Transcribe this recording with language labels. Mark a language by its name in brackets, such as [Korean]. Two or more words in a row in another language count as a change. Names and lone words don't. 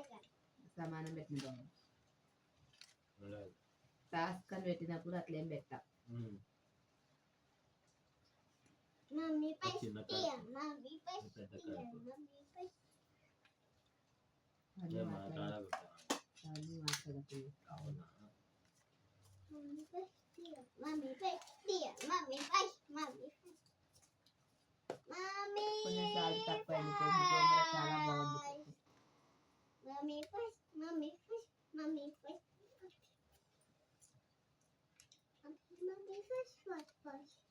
[Telugu] సమానం పెట్టిన టాస్క్ అని పెట్టినప్పుడు అట్లేం పెట్టా. [English] mommy first, mommy first, mommy first. [Telugu] అన్నీ మాట్లాడకు. అవునా? [English] Mommy first, mommy first, mommy first, mommy first. Mommy. [Telugu] కొంచెం సాల్ట్ తక్కువ అయింది. గోంగూర చాలా బాగుంది. [English] Mommy first, mommy first, mommy first. Mommy first, first, first.